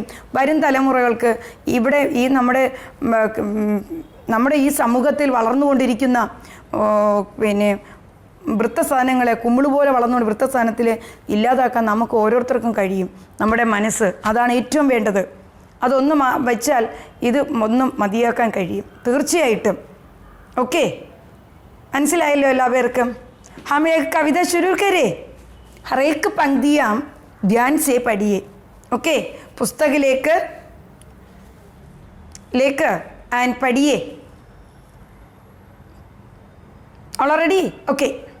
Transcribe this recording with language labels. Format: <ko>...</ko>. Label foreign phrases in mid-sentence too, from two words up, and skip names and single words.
<ml>വരും തലമുറകൾക്ക് ഇവിടെ ഈ നമ്മുടെ ഈ സമൂഹത്തിൽ വളർന്നുകൊണ്ടിരിക്കുന്ന വൃത്തസാധനങ്ങളെ കുമ്പിള് പോലെ വളർന്നുകൊണ്ട് വൃത്തസ്ഥാനത്തിൽ ഇല്ലാതാക്കാൻ നമുക്ക് ഓരോരുത്തർക്കും കഴിയും. നമ്മുടെ മനസ്സ് അതാണ് ഏറ്റവും വേണ്ടത്. അതൊന്നും വെച്ചാൽ ഇത് ഒന്നും മതിയാക്കാൻ കഴിയും തീർച്ചയായിട്ടും. ഓക്കെ, മനസ്സിലായല്ലോ എല്ലാവർക്കും?</ml> <hi>हम एक कविता शुरू करें. हर एक पंक्तियाँ ध्यान से पढ़िए. ओके, पुस्तक लेकर एंड पढ़िए.</hi> <en>All ready? Okay.</en>